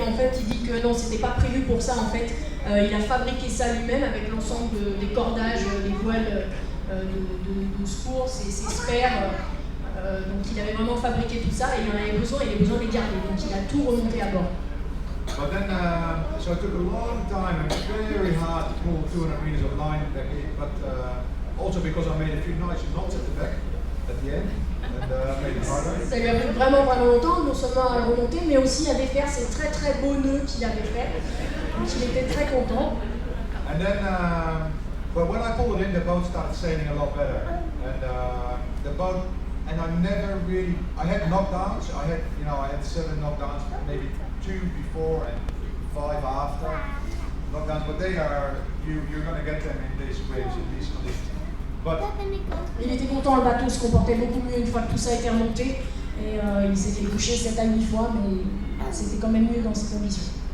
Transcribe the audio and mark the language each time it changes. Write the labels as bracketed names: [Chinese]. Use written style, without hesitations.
[French] En fait, il dit que non, c'était pas prévu pour ça. En fait, il a fabriqué ça lui-même avec l'ensemble des cordages, des voiles de secours, ses spares. Donc il avait vraiment fabriqué tout ça et il en avait besoin, il avait besoin de les garder. Donc il a tout remonté à bord. [English] But then, so it took a long time and very hard to pull 200 meters of line back in, but also because I made a few nice knots at the back, at the end, and made it harder. [French] Ça lui a pris vraiment longtemps, non seulement à remonter, mais aussi à défaire ces très beaux nœuds qu'il avait fait. Donc il était très content. [English] And then, but when I pulled it in, the boat started sailing a lot better, and the boat, and I had knockdowns. I had 7 knockdowns, maybe 2 before and 5 after knockdowns, but you're going to get them in these waves, in these conditions. But [French] il était content, le bateau se comportait beaucoup mieux une fois que tout ça a été remonté et il s'était couché 7 à 8 fois, mais c'était quand même mieux dans ces conditions.